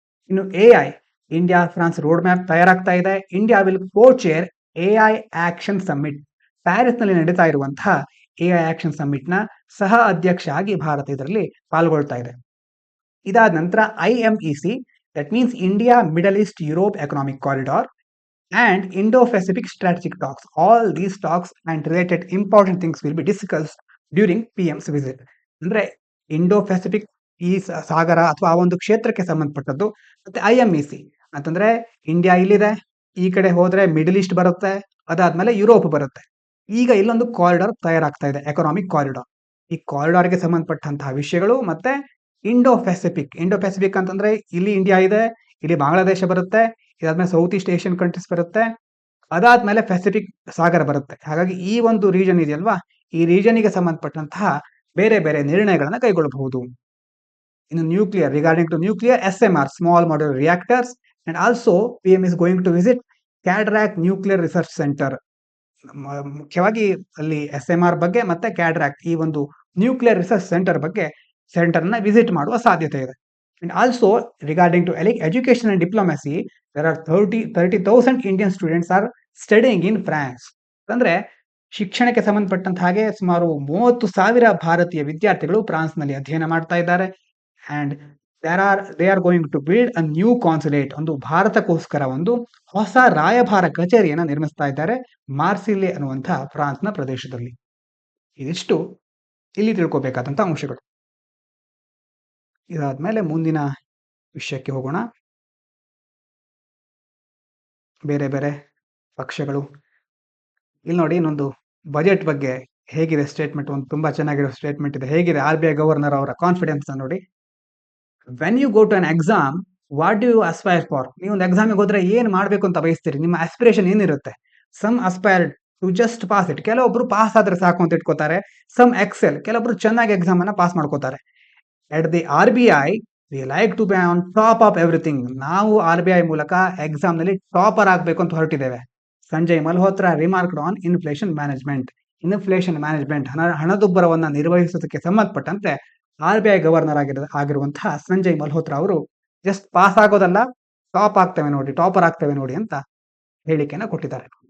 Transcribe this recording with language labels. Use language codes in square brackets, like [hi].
[kn] ಇನ್ನು AI India France road map ತಯಾರಾಗ್ತಾ ಇದೆ. [en] India will co-chair AI action summit, [kn] Paris ನಲ್ಲಿ ನಡೀತಾ ಇರುವಂತಹ AI ಆಕ್ಷನ್ ಸಮ್ಮಿಟ್ ನ ಸಹ ಅಧ್ಯಕ್ಷ ಆಗಿ ಭಾರತ ಇದರಲ್ಲಿ ಪಾಲ್ಗೊಳ್ತಾ ಇದೆ. ಇದಾದ ನಂತರ [en] IMEC, that means India middle east Europe economic corridor and Indo-Pacific strategic talks. All these talks and related important things will be discussed during PM's visit. [kn] ಅಂದ್ರೆ ಇಂಡೋ ಪೆಸಿಫಿಕ್ ಈ ಸಾಗರ ಅಥವಾ ಆ ಒಂದು ಕ್ಷೇತ್ರಕ್ಕೆ ಸಂಬಂಧಪಟ್ಟದ್ದು. ಮತ್ತೆ IMEC ಅಂತಂದ್ರೆ ಇಂಡಿಯಾ ಇಲ್ಲಿದೆ, ಈ ಕಡೆ ಹೋದ್ರೆ ಮಿಡಲ್ ಈಸ್ಟ್ ಬರುತ್ತೆ, ಅದಾದ್ಮೇಲೆ ಯುರೋಪ್ ಬರುತ್ತೆ. ಈಗ ಇಲ್ಲೊಂದು ಕಾರಿಡಾರ್ ತಯಾರಾಗ್ತಾ ಇದೆ, ಎಕನಾಮಿಕ್ ಕಾರಿಡಾರ್. ಈ ಕಾರಿಡಾರ್ಗೆ ಸಂಬಂಧಪಟ್ಟಂತಹ ವಿಷಯಗಳು ಮತ್ತೆ ಇಂಡೋ ಪೆಸಿಫಿಕ್ ಅಂತಂದ್ರೆ ಇಲ್ಲಿ ಇಂಡಿಯಾ ಇದೆ, ಇಲ್ಲಿ ಬಾಂಗ್ಲಾದೇಶ ಬರುತ್ತೆ, ಇದಾದ್ಮೇಲೆ ಸೌತ್ ಈಸ್ಟ್ ಏಷ್ಯನ್ ಕಂಟ್ರೀಸ್ ಬರುತ್ತೆ, ಅದಾದ್ಮೇಲೆ ಪೆಸಿಫಿಕ್ ಸಾಗರ ಬರುತ್ತೆ. ಹಾಗಾಗಿ ಈ ಒಂದು ರೀಜನ್ ಇದೆಯಲ್ವಾ, ಈ ರೀಜನ್ಗೆ ಸಂಬಂಧಪಟ್ಟಂತಹ ಬೇರೆ ಬೇರೆ ನಿರ್ಣಯಗಳನ್ನ ಕೈಗೊಳ್ಳಬಹುದು. [en] ಇನ್ನು nuclear, regarding to nuclear SMR, small modular reactors, and also PM is going to visit Cadarache nuclear research centre. [kn] ಮುಖ್ಯವಾಗಿ ಅಲ್ಲಿ SMR ಬಗ್ಗೆ ಮತ್ತೆ ಕ್ಯಾಡ್ರಾಕ್ ಈ ಒಂದು ನ್ಯೂಕ್ಲಿಯರ್ ರಿಸರ್ಚ್ ಸೆಂಟರ್ ನ ವಿಸಿಟ್ ಮಾಡುವ ಸಾಧ್ಯತೆ ಇದೆ. [en] And also regarding to education and diplomacy, there are 30,000 Indian students are studying in France. [kn] ಅಂದ್ರೆ ಶಿಕ್ಷಣಕ್ಕೆ ಸಂಬಂಧಪಟ್ಟಂತ ಹಾಗೆ ಸುಮಾರು 30,000 ಭಾರತೀಯ ವಿದ್ಯಾರ್ಥಿಗಳು ಫ್ರಾನ್ಸ್ ನಲ್ಲಿ ಅಧ್ಯಯನ ಮಾಡ್ತಾ ಇದ್ದಾರೆ. [en] and they are going to build a new consulate, [kn] ಒಂದು ಭಾರತಕ್ಕೋಸ್ಕರ ಒಂದು ಹೊಸ ರಾಯಭಾರ ಕಚೇರಿಯನ್ನ ನಿರ್ಮಿಸ್ತಾ ಇದ್ದಾರೆ ಮಾರ್ಸಿಲೆ ಅನ್ನುವಂತಹ ಫ್ರಾನ್ಸ್ನ ಪ್ರದೇಶದಲ್ಲಿ. ಇದಿಷ್ಟು ಇಲ್ಲಿ ತಿಳ್ಕೋಬೇಕಾದಂತ ಅಂಶಗಳು. ಇದಾದ್ಮೇಲೆ ಮುಂದಿನ ವಿಷಯಕ್ಕೆ ಹೋಗೋಣ. ಬೇರೆ ಬೇರೆ ಪಕ್ಷಗಳು, ಇಲ್ಲಿ ನೋಡಿ ಇನ್ನೊಂದು ಬಜೆಟ್ ಬಗ್ಗೆ ಹೇಗಿದೆ ಸ್ಟೇಟ್ಮೆಂಟ್, ಒಂದು ತುಂಬಾ ಚೆನ್ನಾಗಿರೋ ಸ್ಟೇಟ್ಮೆಂಟ್ ಇದೆ. ಹೇಗಿದೆ RBI ಗವರ್ನರ್ ಅವರ ಕಾನ್ಫಿಡೆನ್ಸ್ ನೋಡಿ. [en] When you go to an exam, what do you aspire for? [kn] ನೀವು ಒಂದು ಎಕ್ಸಾಮಿಗೆ ಹೋದ್ರೆ ಏನ್ ಮಾಡ್ಬೇಕು ಅಂತ ಬಯಸ್ತೀರಿ, ನಿಮ್ಮ ಆಸ್ಪಿರೇಷನ್ ಏನಿರುತ್ತೆ? [en] some aspire to just pass ಇಟ್, [kn] ಕೆಲವೊಬ್ರು ಪಾಸ್ ಆದ್ರೆ ಸಾಕು ಅಂತ ಇಟ್ಕೋತಾರೆ. [en] some excel, [kn] ಕೆಲವೊಬ್ರು ಚೆನ್ನಾಗಿ ಎಕ್ಸಾಮ್ ಅನ್ನ ಪಾಸ್ ಮಾಡ್ಕೋತಾರೆ. [en] At the RBI, we like to be on top of everything. [kn] ನಾವು RBI ಮೂಲಕ ಎಕ್ಸಾಮ್ ನಲ್ಲಿ ಟಾಪರ್ ಆಗಬೇಕು ಅಂತ ಹೊರಟಿದ್ದೇವೆ. [en] Sanjay Malhotra remarked on inflation management. [kn] ಹಣದುಬ್ಬರವನ್ನ ನಿರ್ವಹಿಸೋದಕ್ಕೆ ಸಂಬಂಧಪಟ್ಟಂತೆ RBI ಗವರ್ನರ್ ಆಗಿರುವಂತಹ ಸಂಜಯ್ ಮಲ್ಹೋತ್ರಾ ಅವರು ಜಸ್ಟ್ ಪಾಸ್ ಆಗೋದಲ್ಲ, ಟಾಪರ್ ಆಗ್ತೇವೆ ನೋಡಿ ಅಂತ ಹೇಳಿಕೆಯನ್ನ ಕೊಟ್ಟಿದ್ದಾರೆ.